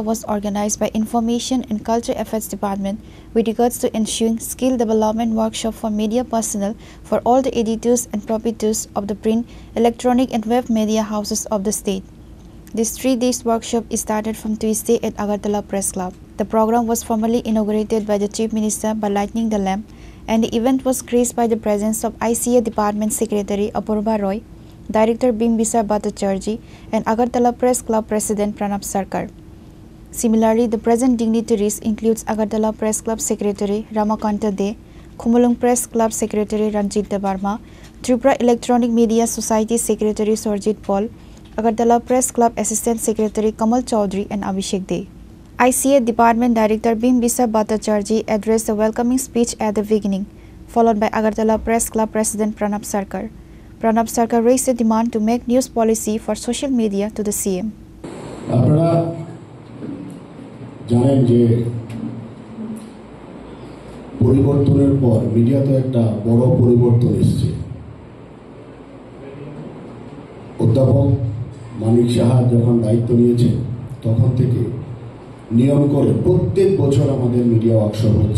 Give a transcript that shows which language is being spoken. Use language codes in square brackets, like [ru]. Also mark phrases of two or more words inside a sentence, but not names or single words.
[en] was organized by Information and Cultural Affairs Department with regards to ensuring skill development workshop for media personnel for all the editors and proprietors of the print, electronic and web media houses of the state. This 3-day workshop started from Tuesday at Agartala Press Club. The program was formally inaugurated by the Chief Minister by lighting the lamp, and the event was graced by the presence of ICA Department Secretary Apurva Roy, Director Bimbisa Bhattacharjee, and Agartala Press Club President Pranab Sarkar. Similarly, the present dignitaries includes Agartala Press Club Secretary Ramakanta De, Khumulung Press Club Secretary Ranjit Debarma, Tripura Electronic Media Society Secretary Surjit Paul, Agartala Press Club Assistant Secretary Kamal Chaudhary, and Abhishek De. ICA Department Director Bimbisa Bhattacharjee addressed the welcoming speech at the beginning, followed by Agartala Press Club President Pranab Sarkar. Pranab Sarkar raised the demand to make news policy for social media to the CM. [bn] আপনারা জানেন যে পরিবর্তনের পর মিডিয়াতে একটা বড় পরিবর্তন এসেছে। অধ্যাপক মানিক সাহা যখন দায়িত্ব নিয়েছেন তখন থেকে নিয়ম করে প্রত্যেক বছর আমাদের [en] media workshop [bn] হচ্ছে।